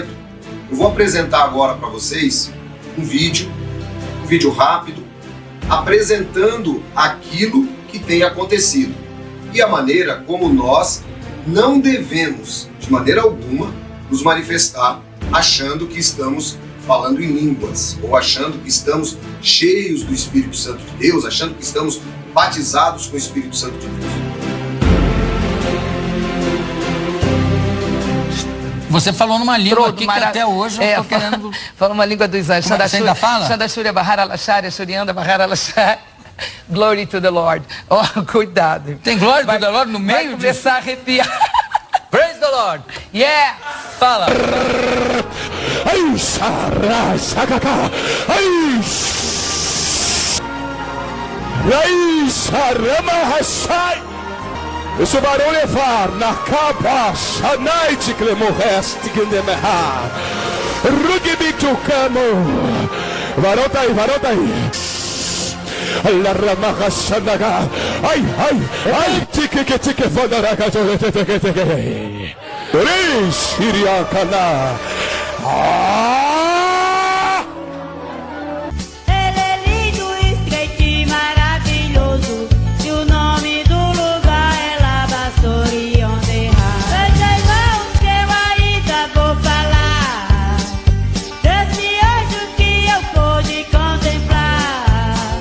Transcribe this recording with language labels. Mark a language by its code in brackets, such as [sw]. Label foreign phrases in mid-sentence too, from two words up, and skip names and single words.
[pt] Eu vou apresentar agora para vocês um vídeo rápido, apresentando aquilo que tem acontecido e a maneira como nós não devemos, de maneira alguma, nos manifestar achando que estamos falando em línguas, ou achando que estamos cheios do Espírito Santo de Deus, achando que estamos batizados com o Espírito Santo de Deus. Você falou numa língua aqui que até hoje eu tô querendo... Falou uma língua dos anjos. Você ainda fala? Xandashúria Bahara Lachari, Shurianda Bahara Lachari. [en] Glory to the Lord. [pt] Oh, cuidado. Tem [en] Glory to the Lord [pt] no meio? Vai começar a arrepiar. [en] Praise the Lord. Yeah. [pt] Fala. Ai, sarra, sakaka. Ai. Ai, sarama hasai. Esse barão levar na capa, Shanaite Clemorreste Gindemeha. Rugibitukamo. Varão tá aí. La ramaha Shanaga. Ai, tique, fodaraga, tique. Siriacana. Ele é lindo, estreito e maravilhoso, e o nome do lugar é Lavassori Onderra. Meus irmãos, que eu ainda vou falar desse anjo que eu pude contemplar.